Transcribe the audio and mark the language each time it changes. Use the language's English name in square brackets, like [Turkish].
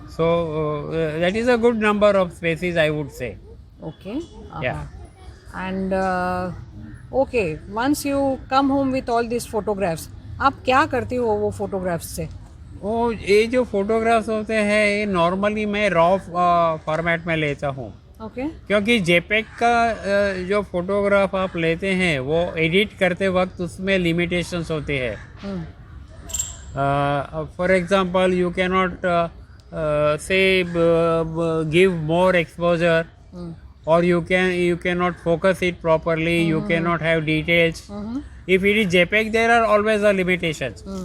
[English] So that is a good number of species, I would say. Okay. Yeah. And okay, once you come home with all these photographs, [Hindi] आप क्या करते हो वो photographs से? वो ये जो फोटोग्राफ्स होते हैं ये नॉर्मली मैं रॉ फॉर्मेट में लेता हूँ, [English] Okay. [Hindi] क्योंकि जेपेक का जो फोटोग्राफ आप लेते हैं वो एडिट करते वक्त उसमें लिमिटेशंस होते हैं. [English] For example, you cannot say give more exposure, or you cannot focus it properly. You cannot have details. If it is JPEG, there are always limitations.